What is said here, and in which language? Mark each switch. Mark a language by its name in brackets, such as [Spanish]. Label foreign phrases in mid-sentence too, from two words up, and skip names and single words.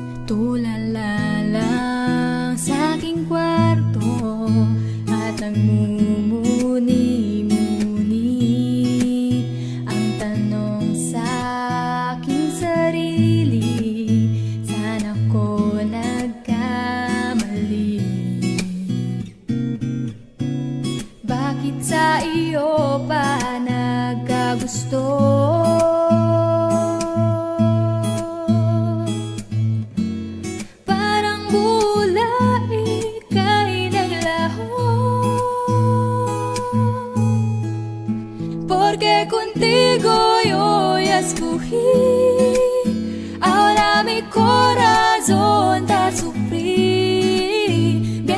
[Filipino] Tulala lang sa aking kwarto at nagmumuni-muni ang tanong sa aking sarili, saan ako nagkamali? Bakit sa iyo pa nagkagusto? [Spanish] Porque contigo yo ya escogí, ahora mi corazón te sufrí.